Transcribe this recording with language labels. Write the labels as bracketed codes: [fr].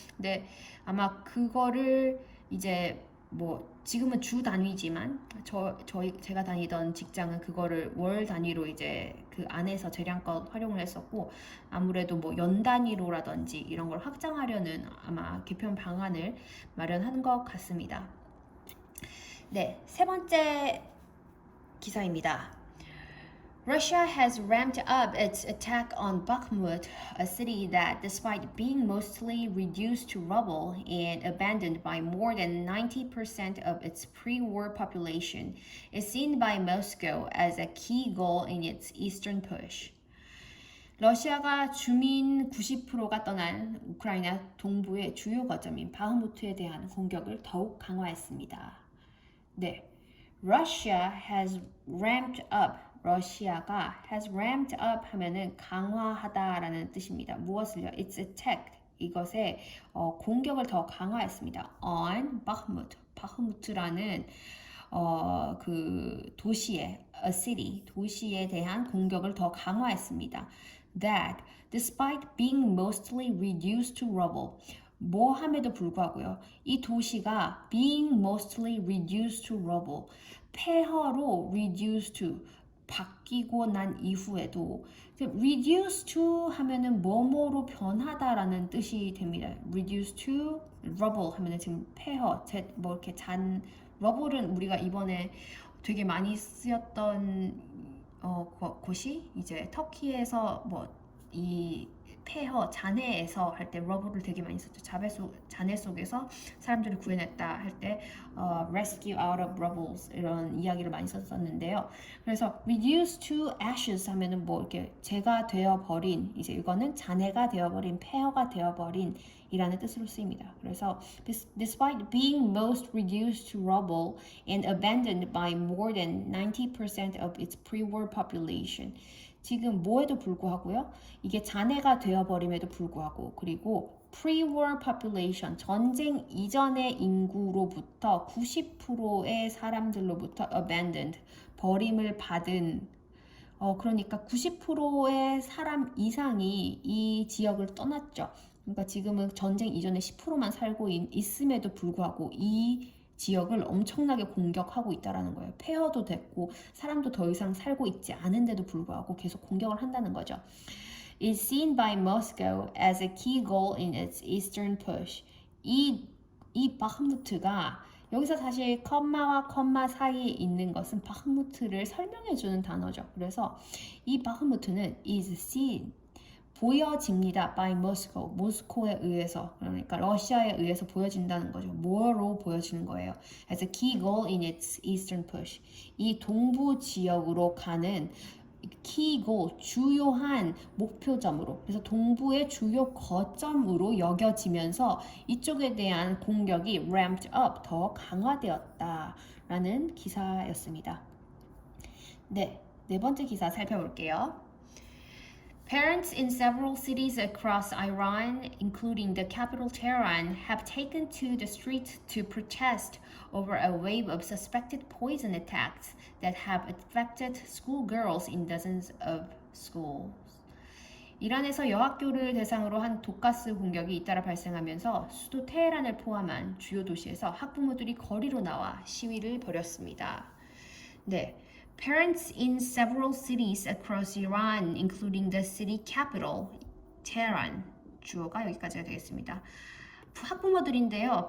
[ko] 근데 아마 그거를 이제 뭐 지금은 주 단위지만 제가 다니던 직장은 그거를 월 단위로 이제 그 안에서 재량껏 활용을 했었고 아무래도 뭐 연 단위로라든지 이런 걸 확장하려는 아마 개편 방안을 마련한 것 같습니다. 네, 세 번째 기사입니다. [en] Russia has ramped up its attack on Bakhmut, a city that, despite being mostly reduced to rubble and abandoned by more than 90% of its pre-war population, is seen by Moscow as a key goal in its eastern push. [ko] 러시아가 주민 90%가 떠난 우크라이나 동부의 주요 거점인 바흐무트에 대한 공격을 더욱 강화했습니다. [en] 네, Russia has ramped up. [ko] 러시아가 [en] has ramped up [ko] 하면은 강화하다라는 뜻입니다. [en] 무엇을요? It's attacked. [ko] 이것의 공격을 더 강화했습니다. [en] On Bakhmut. [ko] 바흐무트라는 그 도시에 a city 도시에 대한 공격을 더 강화했습니다. [en] That despite being mostly reduced to rubble [ko] 뭐 함에도 불구하고요. 이 도시가 [en] being mostly reduced to rubble [ko] 폐허로 reduced to 바뀌고 난 이후에도 reduce to 하면은 뭐뭐로 변하다라는 뜻이 됩니다. [en] reduce to rubble [ko] 하면은 지금 폐허, 뭐 이렇게 rubble은 우리가 이번에 되게 많이 쓰였던 곳이 이제 터키에서 뭐 이 폐허, 잔해에서 할 때 rubble를 되게 많이 썼죠. 잔해 속에서 사람들을 구해냈다 할 때 [en] rescue out of rubbles [ko] 이런 이야기를 많이 썼었는데요. 그래서 [en] reduce to ashes [ko] 하면은 뭐 이렇게 재가 되어버린 이제 이거는 잔해가 되어버린 폐허가 되어버린 이라는 뜻으로 쓰입니다. [en] 그래서 despite being most reduced to rubble and abandoned by more than 90% of its pre-war population [ko] 지금 뭐에도 불구하고요. 이게 잔해가 되어버림에도 불구하고 그리고 pre-war population 전쟁 이전의 인구로부터 90%의 사람들로부터 abandoned 버림을 받은 그러니까 90%의 사람 이상이 이 지역을 떠났죠. 그러니까 지금은 전쟁 이전에 10%만 살고 있음에도 불구하고 이 지역을 엄청나게 공격하고 있다는 거예요. 폐허도 됐고 사람도 더 이상 살고 있지 않은데도 불구하고 계속 공격을 한다는 거죠. [en] Is seen by Moscow as a key goal in its eastern push. [ko] 이 바흐무트가 여기서 사실 컴마와 컴마 사이에 있는 것은 바흐무트를 설명해주는 단어죠. 그래서 이 바흐무트는 is seen 보여집니다. [en] by Moscow. [ko] 모스코에 의해서 그러니까 러시아에 의해서 보여진다는 거죠. 뭐로 보여지는 거예요? [en] As a key goal in its eastern push. [ko] 이 동부 지역으로 가는 key goal, 주요한 목표점으로 그래서 동부의 주요 거점으로 여겨지면서 이쪽에 대한 공격이 ramped up, 더 강화되었다라는 기사였습니다. 네 번째 기사 살펴볼게요. [en] Parents in several cities across Iran, including the capital Tehran, have taken to the streets to protest over a wave of suspected poison attacks that have affected schoolgirls in dozens of schools. [ko] 이란에서 여학교를 대상으로 한 독가스 공격이 잇따라 발생하면서 수도 테헤란을 포함한 주요 도시에서 학부모들이 거리로 나와 시위를 벌였습니다. 네. [en] Parents in several cities across Iran, including the city capital, Tehran. [ko] 주어가 여기까지가 되겠습니다. 학부모들인데요.